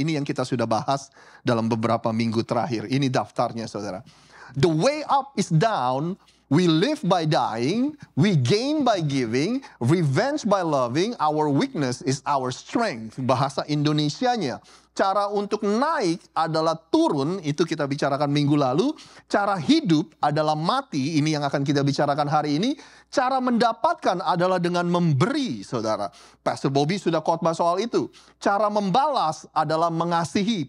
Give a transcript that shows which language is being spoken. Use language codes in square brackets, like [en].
[id] Ini yang kita sudah bahas dalam beberapa minggu terakhir. Ini daftarnya, saudara. [en] The way up is down. We live by dying, we gain by giving, revenge by loving, our weakness is our strength. [id] Bahasa Indonesianya, Cara untuk naik adalah turun, itu kita bicarakan minggu lalu. Cara hidup adalah mati, ini yang akan kita bicarakan hari ini. Cara mendapatkan adalah dengan memberi, saudara. Pastor Bobby sudah khotbah soal itu. Cara membalas adalah mengasihi.